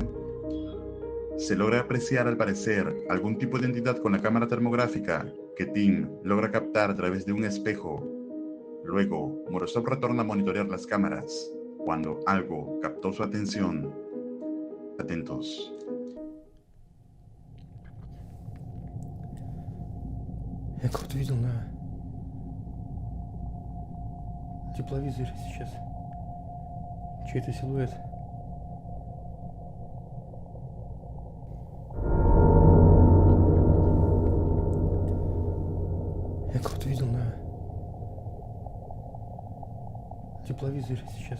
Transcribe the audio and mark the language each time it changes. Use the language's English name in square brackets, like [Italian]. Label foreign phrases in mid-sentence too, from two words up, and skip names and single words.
[Spanish] Se logra apreciar al parecer algún tipo de entidad con la cámara termográfica que Tim logra captar a través de un espejo. Luego, Morozov retorna a monitorear las cámaras cuando algo captó su atención. Atentos. [Russian] Я кого-то видел на тепловизоре сейчас. Чей-то силуэт. Я кого-то видел на тепловизоре сейчас.